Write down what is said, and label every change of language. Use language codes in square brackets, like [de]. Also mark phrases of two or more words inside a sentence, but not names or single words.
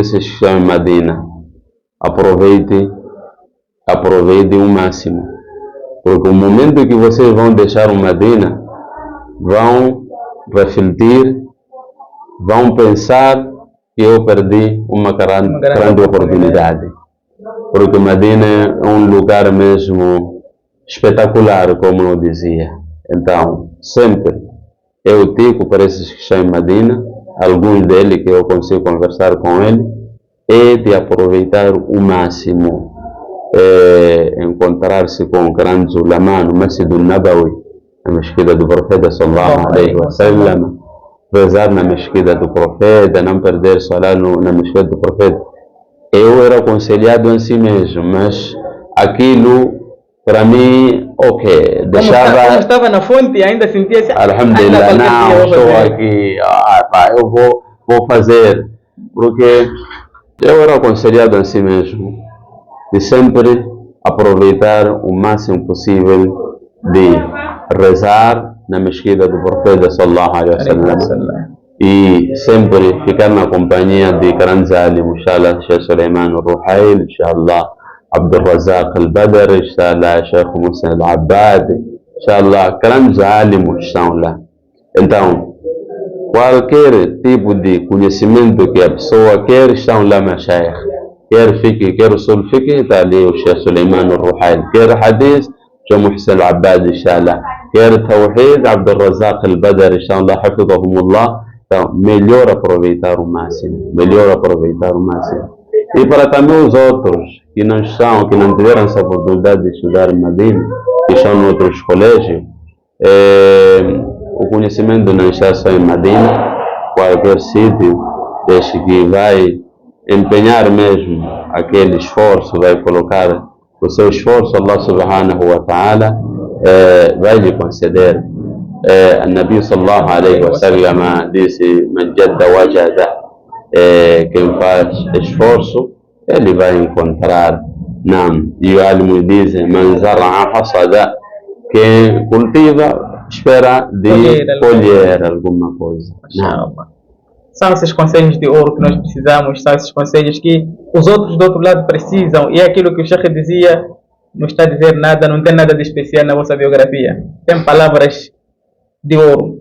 [pt] esses que estão em Medina, aproveite o máximo, porque o momento que vocês vão deixar o Medina, vão refletir, vão pensar que eu perdi uma grande oportunidade, porque Medina é um lugar mesmo espetacular, como eu dizia. Então, sempre eu digo para esses que estão em Medina, alguns deles que eu consigo conversar com ele, é de aproveitar o máximo, encontrar-se com grandes ulama no Masjid al-Nabawi, na mesquita do profeta [ar] صلى الله عليه وسلم, [pt] rezar na mesquita do profeta, não perder salat na mesquita do profeta. Eu era aconselhado em si mesmo, mas aquilo para mim, ok, deixava... Como estava na fonte, ainda sentia assim... Alhamdulillah, não, estou aqui, eu vou fazer, porque eu era aconselhado em si mesmo de sempre aproveitar o máximo possível de rezar na mesquita do profeta [ar] صلى الله عليه وسلم [pt] e sempre ficar na companhia de grandes alimos, inshallah, Sheikh Suleiman al-Ruhail, inshallah, Abdul Razak al-Badr, inshallah, Sheikh Musa al-Abbad, inshallah, grandes alimos estão lá. Então, qualquer tipo de conhecimento que a pessoa quer, estão lá mashayikh. quer fique, quer o sul fique, está ali o Sheikh Suleiman al-Ruhail, quer hadith, Sheikh Muhsin al-Abbad, inshallah, quer tawhid, Abdul Razak al-Badr, inshallah, hafidhahumullah. Então, melhor aproveitar o máximo, melhor aproveitar o máximo. E para também os outros que não são, que não tiveram essa oportunidade de estudar em Madina, que estão em outros colégios, o conhecimento não está só em Madina, qualquer sítio, desde que vai empenhar mesmo aquele esforço, vai colocar o seu esforço, Allah [ar] سبحانه وتعالى [pt] vai lhe conceder. [ar] النبي صلى الله عليه وسلم disse: من جد وجد, [pt] quem faz esforço ele vai encontrar. Não. E o alimo diz: [ar] من زرع حصد, [pt] quem cultiva espera de colher alguma coisa. Não. São esses conselhos de ouro que nós precisamos, são esses conselhos que os outros do outro lado precisam, e é aquilo que o Sheikh dizia: não está a dizer nada, não tem nada de especial na vossa biografia, tem palavras de ouro.